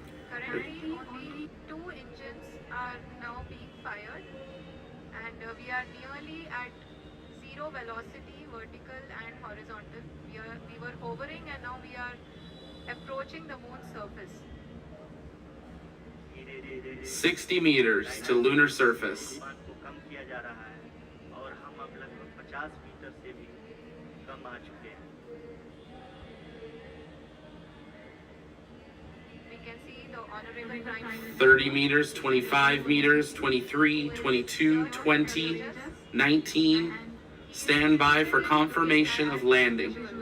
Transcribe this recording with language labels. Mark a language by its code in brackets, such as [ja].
[en] Currently, only 2 engines are now being fired, and we are nearly at zero velocity, vertical and horizontal. We were hovering, and now we are approaching the moon's surface. 60 meters to lunar surface. [hi] कम किया जा रहा है और हम अब लगभग 50 metre से भी कम आ चुके हैं। [en] We can see the honorable time. 30 meters, 25 meters, 23, 22, 20, 19. Stand by for confirmation of landing.